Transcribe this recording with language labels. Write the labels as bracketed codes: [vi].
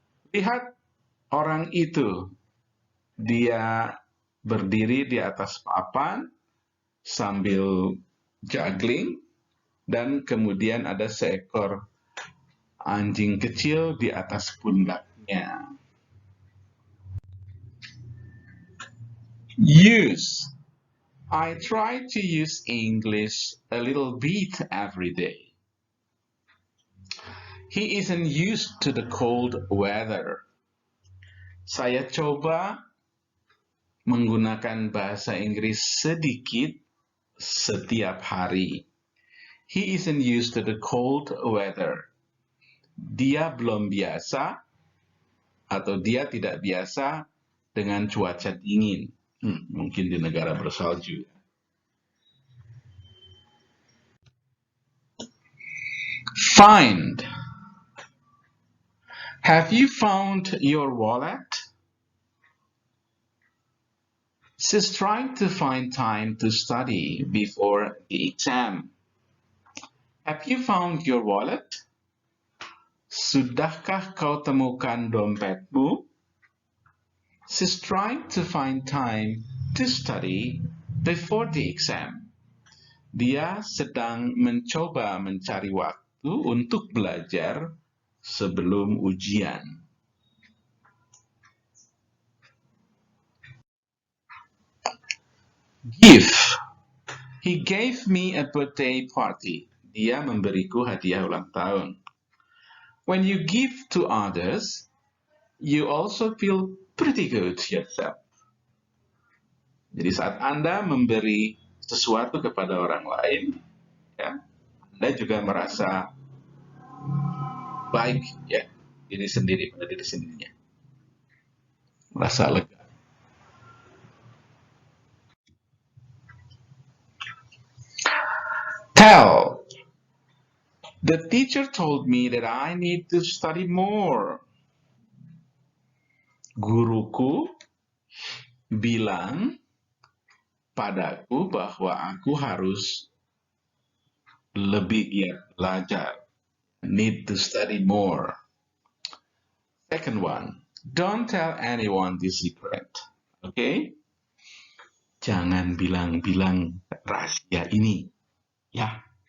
[id] Lihat orang itu, dia berdiri di atas papan sambil juggling, dan kemudian ada seekor anjing kecil di atas pundaknya. [en] Use. I try to use English a little bit every day. He isn't used to the cold weather. [id] Saya coba menggunakan bahasa Inggris sedikit setiap hari. [en] He isn't used to the cold weather. [id] Dia belum biasa atau dia tidak biasa dengan cuaca dingin. Mungkin di negara bersalju. [en] Find. Have you found your wallet? She's trying to find time to study before the exam. Have you found your wallet? [id] Sudahkah kau temukan dompetmu? [en] She's trying to find time to study before the exam. [id] Dia sedang mencoba mencari waktu untuk belajar sebelum ujian. [en] Give. He gave me a birthday party. [id] Dia memberiku hadiah ulang tahun. [en] When you give to others, you also feel pretty good yourself. [id] Jadi saat Anda memberi sesuatu kepada orang lain, ya, Anda juga merasa baik, ya, diri sendiri pada diri sendirinya, merasa lega. [en] Tell. The teacher told me that I need to study more. [id] Guruku bilang padaku bahwa aku harus lebih giat belajar. [en] Need to study more. Second one, don't tell anyone this secret. [id] Okay? Jangan bilang-bilang rahasia ini. Ya.